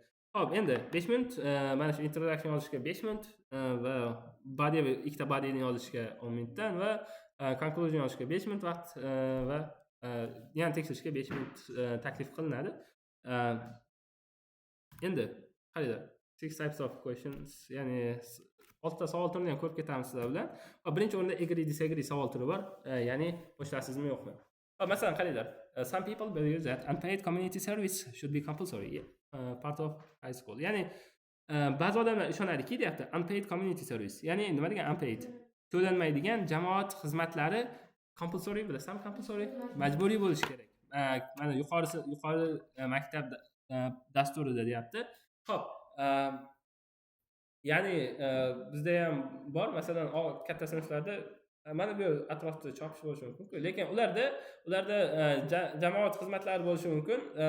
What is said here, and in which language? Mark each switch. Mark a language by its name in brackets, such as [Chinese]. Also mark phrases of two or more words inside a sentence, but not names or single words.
[Uzbek] Xo'p, endi 5 minut mana shu introduction yozishga 5 minut va ikkita bodyni yozishga 10 minutdan va conclusion yozishga 5 minut vaqt va yana tekshirishga 5 minut taklif qilinadi. Endi qaranglar, [English] 6 types of questions, [Uzbek] ya'ni 6 ta savol turini ham ko'rib ketamiz sizlar bilan. Birinchi o'rinda [English] agree disagree [Uzbek] savol turi bor, ya'ni qo'shilasizmi yo'qmi? Masalan, qaranglar, [English] some people believe that unpaid community service should be compulsory part of high school. [Uzbek] Ya'ni ba'zi odamlar ishonadiki, deyapti, [English] unpaid community service. [Uzbek] Ya'ni nima degan unpaid? To'lanmaydigan jamoat xizmatlari compulsory, bilasizmi? Compulsory majburiy bo'lishi kerak. Mana yuqori maktab dasturida deyapti. Xo'p, ya'ni bizda ham bor, masalan, katta sinflarda mana bu atrofda chopish bo'lishi mumkin, lekin ularda jamoat xizmatlari bo'lishi mumkin.